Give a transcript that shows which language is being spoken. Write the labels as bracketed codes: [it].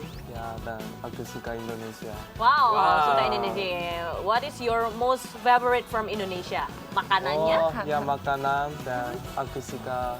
[id] Ya, dan aku suka Indonesia. Wow, Wow. suka Indonesia. [en] What is your most favorite from Indonesia? [id] Makanannya? Oh, ya makanan dan aku suka